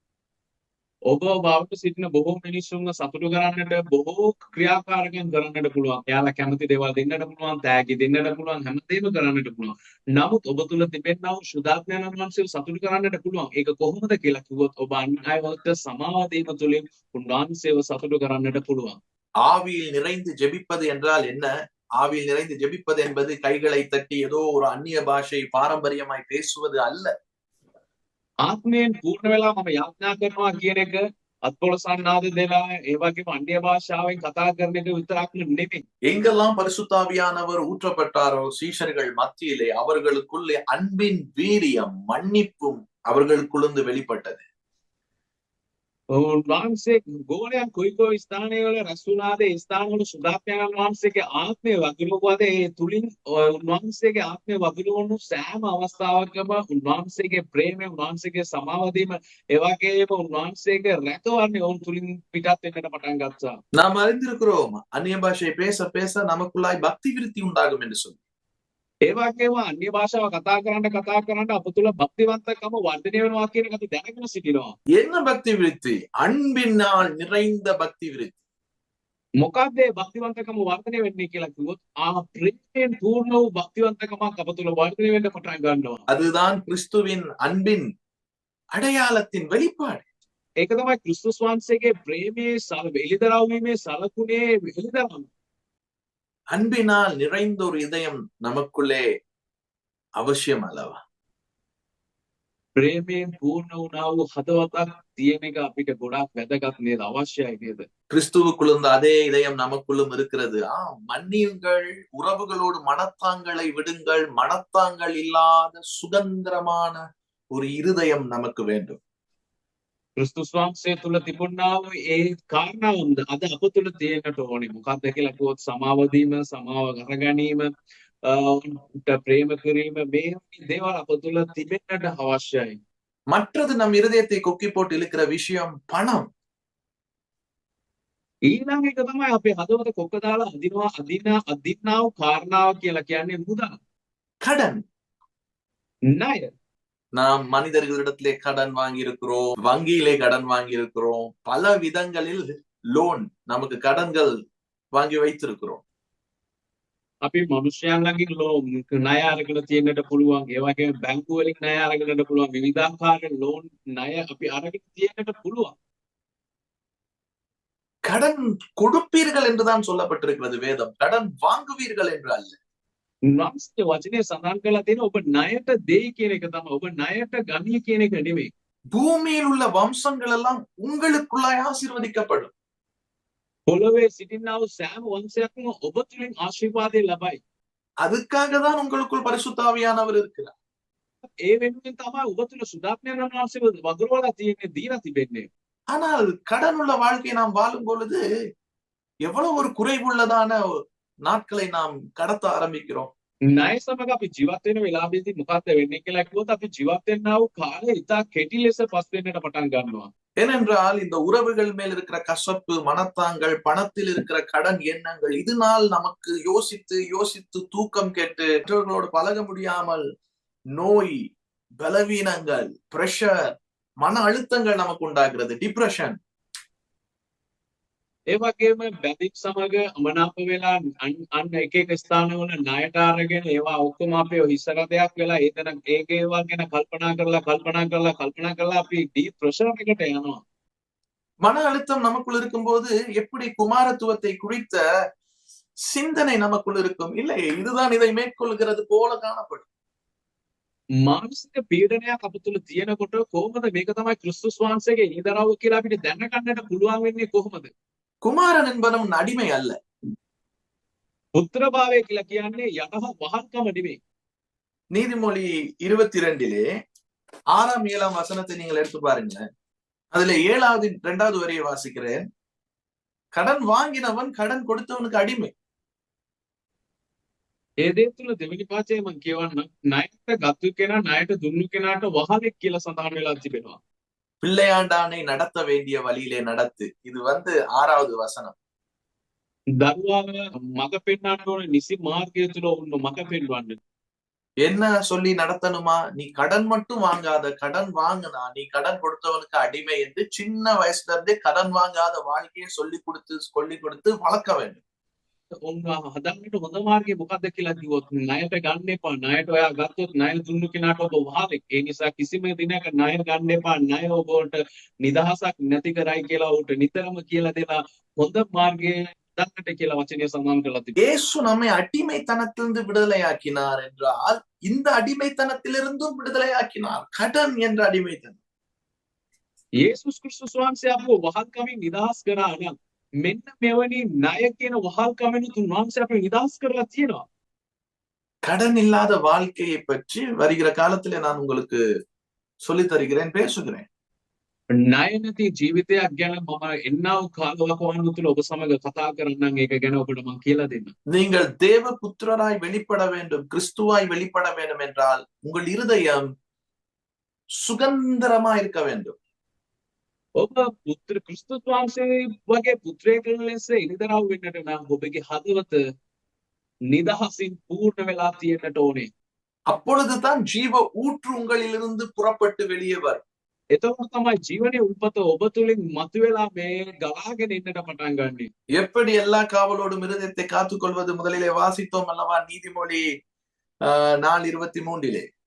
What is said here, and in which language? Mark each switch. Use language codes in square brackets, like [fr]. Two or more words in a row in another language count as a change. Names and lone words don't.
[si] ඔබ බවට සිටින බොහෝ මිනිස්සුන්ව සතුටු කරන්නට බොහෝ ක්‍රියාකාරකම් කරන්නට පුළුවන්. එයාලා කැමති දේවල් දෙන්නට පුළුවන්, තෑගි දෙන්නට පුළුවන්, හැමදේම කරන්නට පුළුවන්. නමුත් ඔබ තුළ තිබෙනා වූ සුදාත්මයන් වහන්සේව සතුටු කරන්නට පුළුවන්. ඒක කොහොමද කියලා කිව්වොත් ඔබ අන් අයවට සමාව දීම තුළින් උන්වහන්සේව සතුටු කරන්නට පුළුවන්. [ta] ஆவியில் நிறைந்து ஜெபிப்பது என்றால் என்ன? ஆவியில் நிறைந்து ஜெபிப்பது என்பது கைகளை தட்டி ஏதோ ஒரு அந்நிய பாஷை பாரம்பரியமாய் பேசுவது அல்ல. [si] ආත්මයෙන් පූර්ණ වෙලා මම යාඥා කරනවා කියන එක අත්පොළසන්නාද දෙලා ඒ වගේම අන්‍ය භාෂාවෙන් කතා කරන එක විතරක් නෙමෙයි. [ta] எங்கெல்லாம் பரிசுத்த ஆவியானவர் ஊற்றப்பட்டாரோ சீஷர்கள் மத்தியிலே அவர்களுக்குள்ளே அன்பின் வீரியம், மன்னிப்பும் அவர்களுக்குள்ளிருந்து வெளிப்பட்டது. [si] උන්වහන්සේ ගෝලයන් කොයි ස්ථානවල රැස් වුණාද ඒ ස්ථානවල සුදාත්මයන් වහන්සේගේ ආත්මය වගිරුවද ඒ තුලින් උන්වහන්සේගේ ආත්මය වගිරුවණු සෑම අවස්ථාවකම උන්වහන්සේගේ ප්‍රේමය, උන්වහන්සේගේ සමාව දීම, ඒ වගේම උන්වහන්සේගේ රැකවරණය උන් තුලින් පිටත් වෙන්නට පටන් ගත්තා. [ta] நாம் அறிந்திருக்கிறோம், அந்நிய பாஷை பேச பேச நமக்குள்ளாய் பக்தி விருத்தி உண்டாகும் என்று சொல்லி. [si] ඒ වගේම අන්‍ය භාෂාව කතා කරන්න අප තුළ භක්තිවන්තකම වර්ධනය වෙනවා කියන එක අපි දැනගෙන සිටිනවා. [ta] என்ன பக்தி விருத்தி? அன்பினால் நிறைந்த பக்தி விருத்தி. [si] මොකක්ද මේ භක්තිවන්තකම වර්ධනය වෙන්නේ කියලා කිව්වොත් ප්‍රේමයෙන් පූර්ණ වූ භක්තිවන්තකමක් අප තුළ වර්ධනය වෙන්න පටන් ගන්නවා. [ta] அதுதான் கிறிஸ்துவின் அன்பின் அடையாளத்தின் வெளிப்பாடு. [si] ඒක තමයි ක්‍රිස්තුස් වහන්සේගේ ප්‍රේමයේ එළිදරව් වීමේ සලකුණේ එළිදරව්. [ta] அன்பினால் நிறைந்த ஒரு இதயம் நமக்குள்ளே அவசியம் அல்லவா? [si] ප්‍රේමයෙන් පූර්ණ වුණා වූ හදවතක් තියෙන එක අපිට ගොඩාක් වැදගත් නේද? අවශ්‍යයි නේද? [ta] கிறிஸ்துவுக்குள்ள அதே இதயம் நமக்குள்ளும் இருக்கிறது. மன்னியுங்கள், உறவுகளோடு மனத்தாங்களை விடுங்கள், மனத்தாங்கள் இல்லாத சுதந்திரமான ஒரு இருதயம் நமக்கு வேண்டும். [si] ක්‍රිස්තුස් වහන්සේ තුළ තිබුණා වූ ඒ කාරණාවන්ද අද අප තුළ තියෙන්නට ඕනේ. මොකක්ද කියලා කිව්වොත් සමාව දීම, සමාව අරගැනීම, ප්‍රේම කිරීම, මේ දේවල් අප තුළ තිබෙන්නට අවශ්‍යයි. [ta] மற்றது நம் இருதயத்தை கொக்கி போட்டு இழுக்கிற விஷயம் பணம். [si] ඊළඟ එක තමයි අපේ හදවත කොක්ක දාලා අදින්නා වූ කාරණාව කියලා කියන්නේ මුදල්. [ta] கடன். [si] ණය. [ta] நாம் மனிதர்களிடத்திலே கடன் வாங்கி இருக்கிறோம், வங்கியிலே கடன் வாங்கி இருக்கிறோம், பல விதங்களில் லோன் நமக்கு கடன்கள் வாங்கி வைத்திருக்கிறோம். [si] අපි මනුෂ්‍යයන් ළඟින් ණය අරගෙන තියෙන්නට පුළුවන්. ඒ වගේම බැංකුව වලින් ණය අරගෙනට පුළුවන්. විවිධාකාර ලෝන් ණය අපි අරගෙන තියෙන්නට පුළුවන්. [ta] கடன் கொடுப்பீர்கள் என்றுதான் சொல்லப்பட்டிருக்கிறது வேதம். கடன் வாங்குவீர்கள் என்று அல்ல. [si] උන්වහන්සේ වචනේ සඳහන් කරලා තියෙන ඔබ ණයට දෙයි කියන එක තමයි. ඔබ ණයට ගනී කියන එක නෙමෙයි. [ta] பூமியில் உள்ள வம்சங்கள் எல்லாம் உங்களுக்குள்ளாய் ஆசீர்வதிக்கப்படும். [si] පොළොවේ සිටිනා වූ සෑම වංශයක්ම ඔබ තුලින් ආශිර්වාදය ලබයි. [ta] அதுக்காக தான் உங்களுக்குள் பரிசுத்த ஆவியானவர் இருக்கிறார். [si] ඒ වෙනුවෙන් තමයි ඔබ තුල සුදාත්මයන් වහන්සේව වගුරුවලා තියෙන්නේ, දීලා තිබෙන්නේ. [ta] ஆனால் கடன் உள்ள வாழ்க்கையை நாம் வாழும் பொழுது எவ்வளவு ஒரு குறைவுள்ளதான நாட்களை நாம் கடத்த ஆரம்பிக்கிறோம். [si] ණය සමග අපි ජීවත් වෙන වෙලාවෙදී මොකක්ද වෙන්නේ කියලා කිව්වොත් අපි ජීවත් වෙනා වූ කාලය ඉතා කෙටි ලෙස පස් වෙන්නට පටන් ගන්නවා. [ta] ஏனென்றால் இந்த உறவுகள் மேல் இருக்கிற கசப்பு, மனத்தாங்கள், பணத்தில் இருக்கிற கடன் எண்ணங்கள், இதனால் நமக்கு யோசித்து யோசித்து தூக்கம் கெட்டு மற்றவர்களோடு பழக முடியாமல் நோய், பலவீனங்கள், பிரஷர், மன அழுத்தங்கள் நமக்கு உண்டாகிறது, டிப்ரெஷன். [si] ඒ වගේම බැඳීම් සමග අමනාප වෙලා අන්න එක එක ස්ථානවල ණයට අරගෙන ඒවා ඔක්කොම අපි හිස්සර දෙයක් වෙලා ඒතන ඒක ඒවා ගැන කල්පනා කරලා අපි [en] deep pressure [si] එකට යනවා. [ta] மன அழுத்தம் நமக்குள் இருக்கும்போது எப்படி குமாரத்துவத்தை குறித்த சிந்தனை நமக்குள் இருக்கும்? இல்லை, இதுதான் இதை மேற்கொள்கிறது போல காணப்படும். [si] මානසික පීඩනයක් අප තුළ තියෙනකොට කොහොමද මේක තමයි ක්‍රිස්තුස් වහන්සේගේ ඊදරව් කියලා අපිට දැනගන්නට පුළුවන් වෙන්නේ කොහොමද? [ta] குமாரன் என்பவன் அடிமை அல்ல. [si] පුත්‍රභාවය කියලා කියන්නේ යටහ වහල්කම නෙමෙයි. [ta] நீதிமொழி 22 6ஆம் 7ஆம் வசனத்தை நீங்கள் எடுத்து பாருங்களேன். அதுல 7வது 2வது வரியை வாசிக்கிறேன். கடன் வாங்கினவன் கடன் கொடுத்தவனுக்கு அடிமை. [si] ඒ දේ තුළ දෙවෙනි පාඩේ මම කියවන්නම් ණයට ගත්තු කෙනා ණයට දුන්නු කෙනාට වහලෙක් කියලා සඳහන් වෙලා තිබෙනවා. [ta] பிள்ளையாண்டானை நடத்த வேண்டிய வழியிலே நடத்து. இது 6வது வசனம். [si] දරුවාව මඟ පෙන්වන්න ඕනේ නිසි මාර්ගය තුළ උන්න මඟ පෙන්වන්න. [ta] என்ன சொல்லி நடத்தணுமா? நீ கடன் மட்டும் வாங்காத, கடன் வாங்கினா நீ கடன் கொடுத்தவனுக்கு அடிமை என்று சின்ன வயசுல இருந்தே கடன் வாங்காத வாழ்க்கையை சொல்லி கொடுத்து வளர்க்க வேண்டும். [si] ඔන්න හදන්නට හොඳ මාර්ගය මොකක්ද කියලා කිව්වොත් ණයට ගන්න එපා. ණයට ඔයා ගත්තොත් ණය දුන්නු කෙනාට ඔබ වහලෙක්. ඒ නිසා කිසිම දිනක ණය ගන්න එපා. ණය ඔබට නිදහසක් නැති කරයි කියලා උට නිතරම කියලා දෙලා හොඳ මාර්ගය හදන්නට කියලා වචනය සඳහන් කරලා තිබෙනවා. [ta] இயேசு நம்மை அடிமைத்தனத்திலிருந்து விடுதலையாக்கினார் என்றால் இந்த அடிமைத்தனத்திலிருந்தும் விடுதலையாக்கினார். கடன் என்ற அடிமைத்தனம். [si] යේසුස් ක්‍රිස්තුස් වහන්සේ අපව වහල්කමින් නිදහස් කරා නම් මෙන්න මෙවැනි ණය කියන වහල්කමින් උන්වහන්සේ අපව නිදහස් කරලා තියෙනවා. [ta] கடன் இல்லாத வாழ்க்கையை பற்றி வருகிற காலத்திலே நான் உங்களுக்கு சொல்லித் தருகிறேன், பேசுகிறேன். [si] ණය නැති ජීවිතයක් ගැන මම එන්නව කාලවකවානුව තුළ ඔබ සමග කතා කරන්නම් ඒක ගැන ඔබට මම කියලා දෙන්නම්. [ta] நீங்கள் தேவ புத்திரராய் வெளிப்பட வேண்டும், கிறிஸ்துவாய் வெளிப்பட வேண்டும் என்றால் உங்கள் இருதயம் சுதந்திரமா இருக்க வேண்டும். [si] ඔබ පුත්‍ර ක්‍රිස්තුස් වහන්සේ වගේ පුත්‍රයෙක් ලෙස එළිදරව් වෙන්නට නම් ඔබගේ හදවත නිදහසින් පූර්ණ වෙලා තියෙන්නට ඕනේ. [ta] அப்பொழுதுதான் ஜீவ ஊற்று உங்களிலிருந்து புறப்பட்டு வெளியே வரும். [si] එතකොට තමයි ජීවනයේ උල්පත ඔබ තුළින් මතුවලා මේ ගලාගෙන එන්නට පටන් ගන්නේ. [ta] எப்படி எல்லா காவலோடும் இருதயத்தை காத்துக்கொள்வது முதலிலே வாசித்தோம் அல்லவா? நீதிமொழி 4:23.